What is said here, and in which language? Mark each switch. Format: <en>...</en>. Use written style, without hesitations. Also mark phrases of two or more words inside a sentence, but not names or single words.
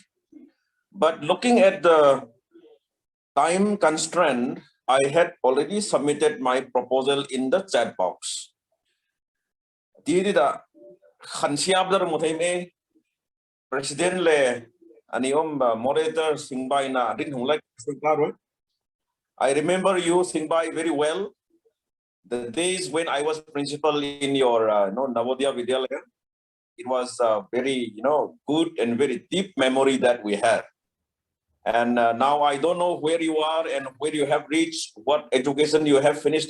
<en>But looking at the time constraint, I had already submitted my proposal in the chat box. Dida Khansiabdar Muthaime President</en> <lus>Le Aniom</lus> <en>moderator Singbai</en> <lus>na rin</lus> <en>like I remember you Singbai very well. The days when I was principal in your Navodaya Vidyalaya, it was very good and very deep memory that we had. And now I don't know where you are and where you have reached, what education you have finished.</en>